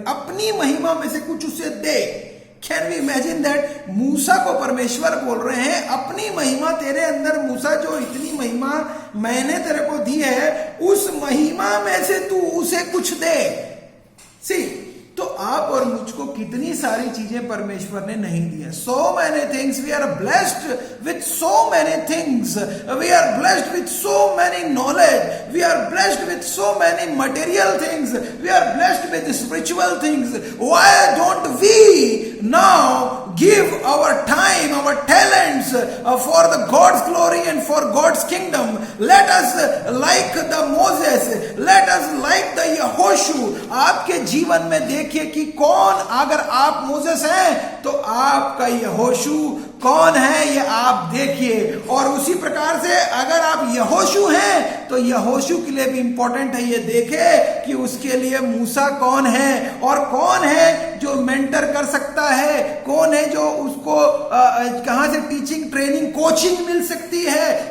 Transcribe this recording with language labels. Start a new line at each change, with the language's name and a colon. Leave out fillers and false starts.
Hindi: अपनी महिमा में से कुछ उसे दे।
English: Can we imagine that?
Hindi: मूसा को परमेश्वर बोल रहे हैं, अपनी महिमा तेरे अंदर मूसा, जो इतनी महिमा मैंने तेरे को दी है, उस महिमा में से तू उसे कुछ दे। सी, तो आप और मुझको कितनी सारी चीजें परमेश्वर ने नहीं दी है।
English: So many things, we are blessed with so many things, we are blessed with so many knowledge, we are blessed with so many material things, we are blessed with spiritual things. Why don't we now give our time, our talents for the God's glory and for God's kingdom. Let us like the Moses, let us like the Yehoशू.
Hindi: आपके जीवन में देखिए कि कौन, अगर आप Moses हैं तो आपका यहोशू कौन है ये आप देखिए, और उसी प्रकार से अगर आप यहोशू हैं तो यहोशू के लिए भी इंपॉर्टेंट है ये देखे कि उसके लिए मूसा कौन है, और कौन है जो मेंटर कर सकता है, कौन है जो उसको कहां से टीचिंग, ट्रेनिंग, कोचिंग मिल सकती है।